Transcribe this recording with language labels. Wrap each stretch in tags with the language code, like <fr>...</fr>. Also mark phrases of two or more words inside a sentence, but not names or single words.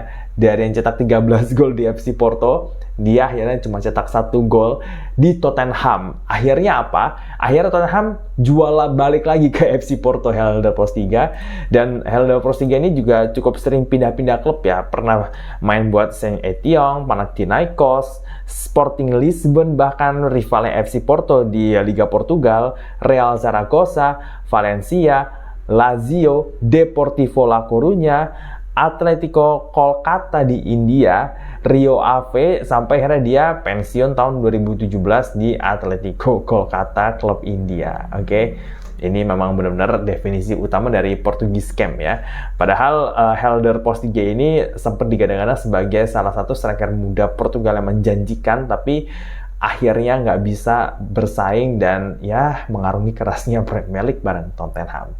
<id>Dari yang cetak 13 gol di FC Porto, dia akhirnya cuma cetak 1 gol di Tottenham. Akhirnya apa? Akhirnya Tottenham jual balik lagi ke FC Porto Helder Postiga. Dan Helder Postiga ini juga cukup sering pindah-pindah klub ya. Pernah main buat Saint-Étienne, Panathinaikos, Sporting Lisbon, bahkan rivalnya FC Porto di Liga Portugal, Real Zaragoza, Valencia, Lazio, Deportivo La Coruña, Atletico Kolkata di India, Rio Ave, sampai akhirnya dia pensiun tahun 2017 di Atletico Kolkata, klub India. Oke. Ini memang benar-benar definisi utama dari Portugis scam ya. Padahal Helder Postiga ini sempat digadang-gadang sebagai salah satu striker muda Portugal yang menjanjikan, tapi akhirnya nggak bisa bersaing dan ya mengarungi kerasnya Premier League bareng Tottenham.</id>